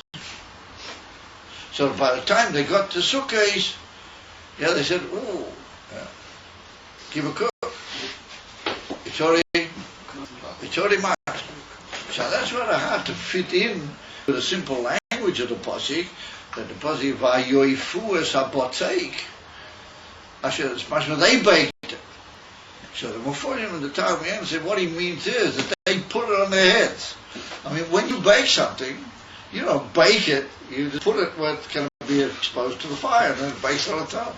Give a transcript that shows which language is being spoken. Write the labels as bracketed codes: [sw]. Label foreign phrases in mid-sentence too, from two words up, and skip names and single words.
[en] So by the time they got to Sukkot, they said, give a cook. It's already matzah. So that's what I had to fit in with the simple language of the Pasuk, that the Pasuk, [he] ויאפו את הבצק. [en] I said, it's much more they baked it. So the Mephorim and the Targum said what he means is that they put it on their heads. I mean, when you bake something, you don't bake it, you just put it where it's going to be exposed to the fire, and then it bakes on its own.